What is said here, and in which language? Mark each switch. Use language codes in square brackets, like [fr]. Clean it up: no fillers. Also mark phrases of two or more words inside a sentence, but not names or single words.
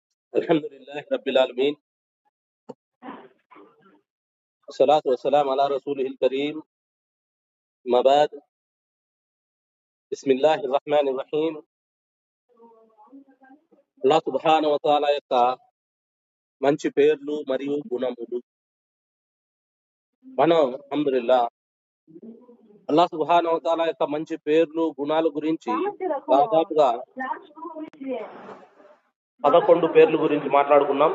[ar] الحمد لله رب العالمين الصلاة والسلام على رسوله الكريم أما بعد بسم الله الرحمن الرحيم الله سبحانه وتعالى [te] యొక్క మంచి పేర్లు మరియు గుణములు మనం అల్హమ్దులిల్లాహ్ [ar] الله سبحانه وتعالى [te] యొక్క మంచి పేర్లు గుణాల గురించి దాదాపుగా 11 పేర్ల గురించి మాట్లాడుకున్నాం.